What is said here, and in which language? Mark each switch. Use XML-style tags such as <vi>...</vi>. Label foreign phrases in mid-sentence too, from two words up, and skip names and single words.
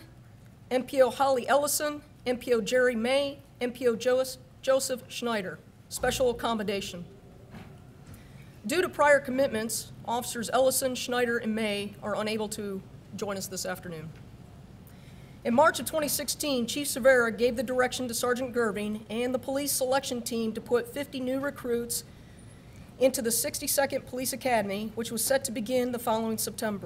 <en>MPO Holly Ellison, MPO Jerry May, MPO Joseph Schneider, Special Accommodation. Due to prior commitments, Officers Ellison, Schneider, and May are unable to join us this afternoon. In March of 2016, Chief Cervera gave the direction to Sergeant Gervin and the police selection team to put 50 new recruits into the 62nd Police Academy, which was set to begin the following September.</en>